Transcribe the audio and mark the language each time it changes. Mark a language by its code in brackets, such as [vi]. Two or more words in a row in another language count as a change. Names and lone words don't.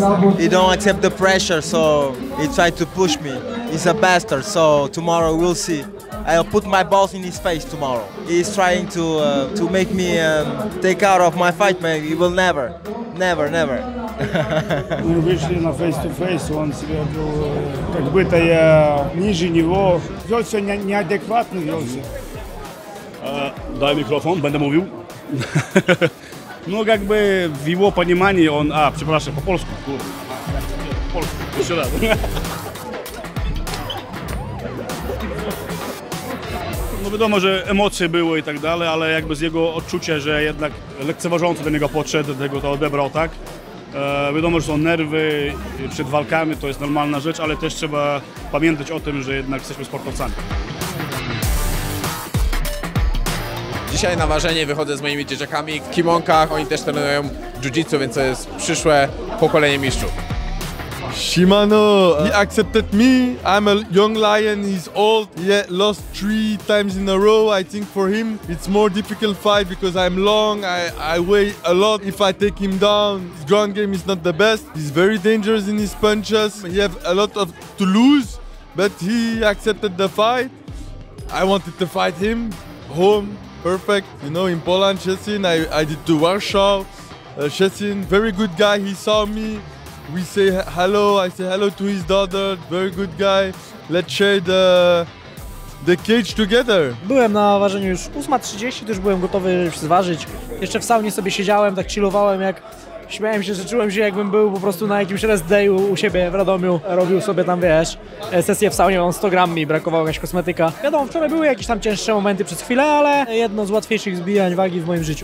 [en] He don't accept the pressure, so he tried to push me. He's a bastard, so tomorrow we'll see. I'll put my balls in his face tomorrow. He's trying to make me take out of my fight, man. He will never. [ru] Мы вышли на [en] face-to-face, [ru] он себя вел, как будто я ниже него. Вел все неадекватно, велся. [pl] Daj mikrofon, będę mówił. [ru] Ну, как бы в его понимании он... [pl] przepraszam, po polsku. Po polsku, jeszcze raz. No wiadomo, że emocje były i tak dalej, ale jakby z jego odczucia, że jednak lekceważąco do niego podszedł, do tego to odebrał, tak? Wiadomo, że są nerwy przed walkami, to jest normalna rzecz, ale też trzeba pamiętać o tym, że jednak jesteśmy sportowcami. Dzisiaj na ważenie wychodzę z moimi dzieciakami w kimonkach, oni też trenują jiu-jitsu, więc to jest przyszłe pokolenie mistrzów. [en] Shimano, he accepted me. I'm a young lion, he's old. He lost 3 times in a row. I think for him it's more difficult fight because I'm long, I weigh a lot. If I take him down, his ground game is not the best. He's very dangerous in his punches. He have a lot to lose, but he accepted the fight. I wanted to fight him home. Perfect, you know, in Poland, Szczecin, I did to Warsaw. Szczecin, very good guy, he saw me. we say hello. I say hello to his daughter. Very good guy. Let's share the cage together. [pl] Byłem na ważeniu już 8:30, to już byłem gotowy zważyć. Jeszcze w saunie sobie siedziałem, tak chillowałem, jak śmiałem się, że czułem się, jakbym był po prostu na jakimś [en] rest dayu [pl] u siebie w Radomiu. Robił sobie tam, wiesz, sesję w saunie, mam 100 gram, mi brakowało jakaś kosmetyka. Wiadomo, wczoraj były jakieś tam cięższe momenty przez chwilę, ale jedno z łatwiejszych zbijań wagi w moim życiu.